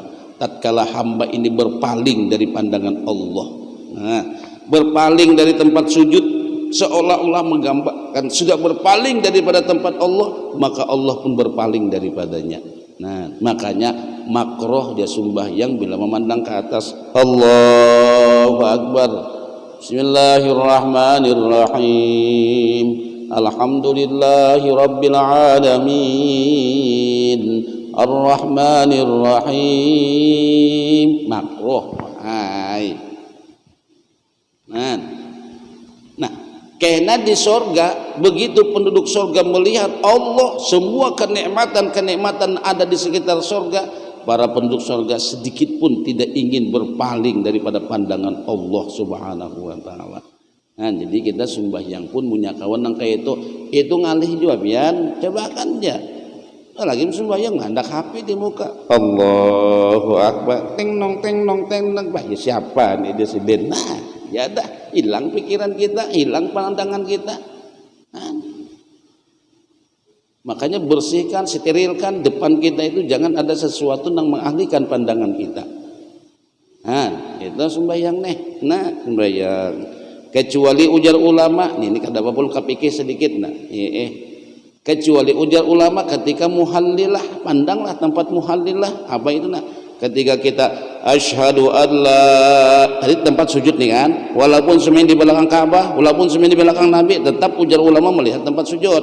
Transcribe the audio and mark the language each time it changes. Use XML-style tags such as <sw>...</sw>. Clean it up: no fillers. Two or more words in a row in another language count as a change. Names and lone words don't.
<id>Tatkala hamba ini berpaling dari pandangan Allah, nah, berpaling dari tempat sujud, seolah-olah menggambarkan sudah berpaling daripada tempat Allah, maka Allah pun berpaling daripadanya. Nah, makanya makruh dia sembahyang bila memandang ke atas.</id> <ar>الله أكبر. بسم الله الرحمن الرحيم. الحمد لله رب العالمين. الرحمن الرحيم.</ar> <id>Makruh. Hai. Nah, karena di surga, begitu penduduk surga melihat Allah, semua kenikmatan-kenikmatan ada di sekitar surga, para penduduk surga sedikit pun tidak ingin berpaling daripada pandangan Allah</id> <ar>سبحانه وتعالى.</ar> <bjn>Nah, jadi kita sembahyang pun punya kawan yang kayak itu ngalih juga biar coba kan ya. Lagi sembahyang ngandak HP di muka.</bjn> <ar>الله أكبر.</ar> <bjn>Teng nong bah,</bjn> <id>ya siapa nih dia sedih. Nah, ya dah hilang pikiran kita, hilang pandangan kita. Nah, makanya bersihkan, sterilkan depan kita itu, jangan ada sesuatu yang mengalihkan pandangan kita. Nah, itu sembahyang nih. Nah, sembahyang.</id> <bjn>Kecuali ujar ulama, ini kada apa-apa kepikir sedikit nah.</bjn> <id>Kecuali ujar ulama ketika muhallilah, pandanglah tempat muhallilah. Apa itu nah? Ketika kita</id> <ar>أشهد أن لا,</ar> <id>tadi tempat sujud nih kan, walaupun semuanya di belakang Ka'bah, walaupun semuanya di belakang Nabi, tetap ujar ulama melihat tempat sujud.</id>